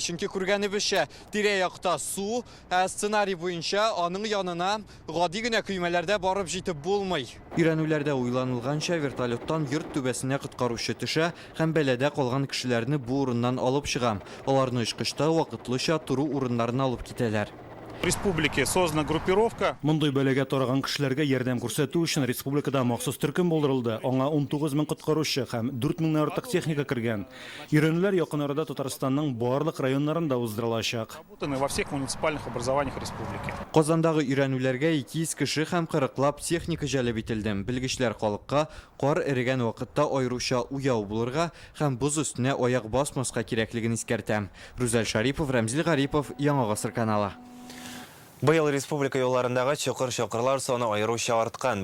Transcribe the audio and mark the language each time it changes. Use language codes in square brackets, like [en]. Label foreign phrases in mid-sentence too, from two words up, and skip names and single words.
[tt] Чөнки күргәнебезчә, тирә-якта су, сценарий буенча аның янына гади генә көймәләрдә барып җитеп булмый. Өйрәнүләрдә уйланылганча вертолеттан йорт түбәсенә коткаручы төшә һәм бәләдә калган кешеләрне бу урыннан алып чыга. Аларны очкышта вакытлыча туру урыннарына алып китәләр. [ru] Республике создана группировка. [tt] Мондый бәләгә тараган кешеләргә ярдәм күрсәтү өчен республикада махсус төркем булдырылды. Аңа 19 мең коткаручы һәм 4 меңнән артык техника кергән. Өйрәнүләр якын арада Татарстанның барлык районнарында уздырылачак. [ru] Во всех муниципальных образованиях республики. [tt] Казандагы өйрәнүләргә 200 кеше һәм 40лап техника җәлеп ителде. Белгечләр халыкка кар эрегән вакытта аеруча уяу булырга һәм буз өстенә аяк басмаска кирәклеген искәртә. Рүзәл Шарипов, Рәмзил Гарипов, Яңа Гасыр каналы. Быел республика юлларындагы чокыр-чокырлар саны аеруча арткан.